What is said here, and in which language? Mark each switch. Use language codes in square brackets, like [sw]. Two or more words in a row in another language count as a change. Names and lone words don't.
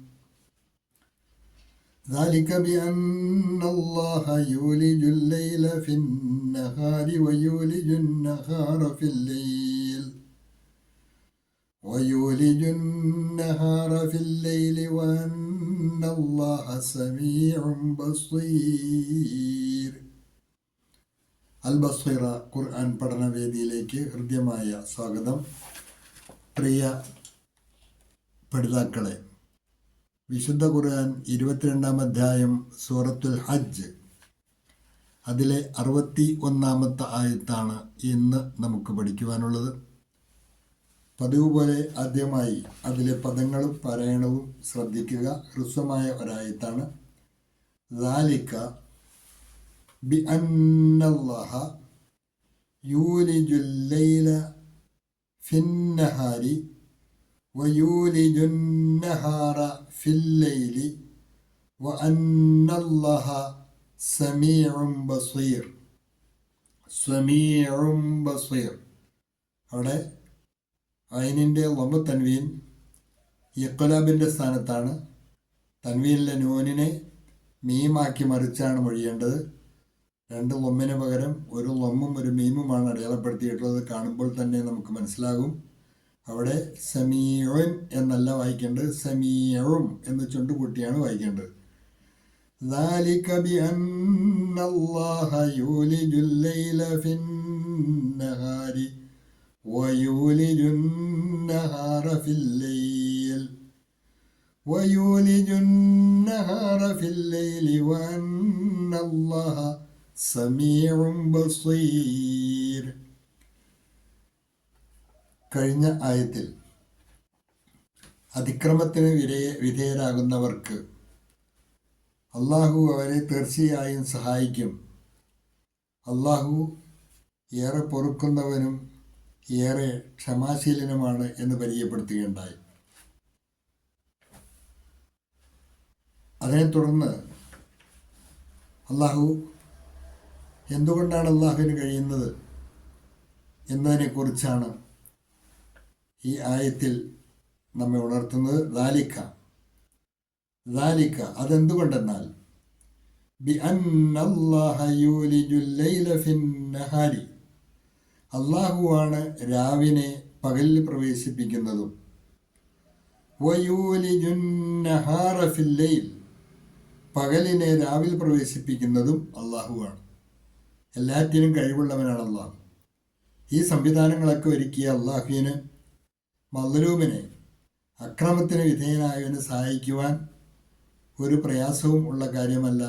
[ar] ذلك بأن الله يولج الليل في النهار ويولج النهار في الليل وأن الله سميع بصير. [ml] അൽ-ബസ്വീറ ഖുർആൻ പഠനവേദിയിലേക്ക് ഹൃദ്യമായ സ്വാഗതം. പ്രിയ പഠിതാക്കളെ, വിശുദ്ധ ഖുർആൻ 22-ാം അധ്യായം സൂറത്തുൽ ഹജ്ജ്, അതിലെ 61-ാമത്തെ ആയത്താണ് ഇന്ന് നമുക്ക് പഠിക്കുവാനുള്ളത്. പതിവ് പോലെ ആദ്യമായി അതിലെ പദങ്ങളും പാരായണവും ശ്രദ്ധിക്കുക. ഹ്രസ്വമായ ഒരായത്താണ്. [ar] ذَلِكَ بِأَنَّ اللَّهَ يُولِجُ اللَّيْلَ فِي النَّهَارِ وَيُولِجُ النَّهَارَ فِي اللَّيْلِ وَأَنَّ اللَّهَ سَمِيعٌ بَصِيرٌ. [ml] അവിടെ ഐനിൻ്റെ ലംബ തൻവീൻ ഇഖ്ലാബിൻ്റെ സ്ഥാനത്താണ്. തൻവീനിലെ നൂനിനെ മീമാക്കി മറിച്ചാണ് മൊഴിയേണ്ടത്. രണ്ട് ലൊമ്മിന് പകരം ഒരു ലൊമ്മും ഒരു മീമുമാണ് അടയാളപ്പെടുത്തിയിട്ടുള്ളത്. കാണുമ്പോൾ തന്നെ നമുക്ക് മനസ്സിലാകും. അവിടെ സമീഉൻ എന്നല്ല വായിക്കേണ്ടത്, സമീഉം എന്ന് ചുണ്ടുകൂട്ടിയാണ് വായിക്കേണ്ടത്. [ar] ذَلِكَ بِأَنَّ اللَّهَ يُولِجُ اللَّيْلَ فِي النَّهَارِ وَيُولِجُ النَّهَارَ فِي اللَّيْلِ وَأَنَّ اللَّهَ سَمِيعٌ بَصِيرٌ. [ml] കഴിഞ്ഞ ആയത്തിൽ അതിക്രമത്തിന് വിധേയരാകുന്നവർക്ക് അള്ളാഹു അവരെ തീർച്ചയായും സഹായിക്കും. അള്ളാഹു ഏറെ പൊറുക്കുന്നവനും ഏറെ ക്ഷമാശീലനുമാണ് എന്ന് പരിചയപ്പെടുത്തുകയുണ്ടായി. അതിനെ തുടർന്ന് അള്ളാഹു എന്തുകൊണ്ടാണ് അള്ളാഹുവിന് കഴിയുന്നത് എന്നതിനെക്കുറിച്ചാണ് ഈ ആയത്തിൽ നമ്മെ ഉണർത്തുന്നത്. [ar] ذَلِكَ അതെന്തുകൊണ്ടെന്നാൽ بِأَنَّ اللَّهَ يُولِجُ اللَّيْلَ فِي النَّهَارِ [ml] അള്ളാഹുവാണ് രാവിനെ പകലിൽ പ്രവേശിപ്പിക്കുന്നതും [ar] وَيُولِجُ النَّهَارَ فِي اللَّيْلِ [ml] പകലിനെ രാവിൽ പ്രവേശിപ്പിക്കുന്നതും അള്ളാഹുവാണ്. എല്ലാറ്റിനും കഴിവുള്ളവനാണ് അള്ളാഹു. ഈ സംവിധാനങ്ങളൊക്കെ ഒരുക്കിയ അള്ളാഹുവിന് മദ്ലൂമിനെ, അക്രമത്തിന് വിധേയനായവന് സഹായിക്കുവാൻ ഒരു പ്രയാസവും ഉള്ള കാര്യമല്ല.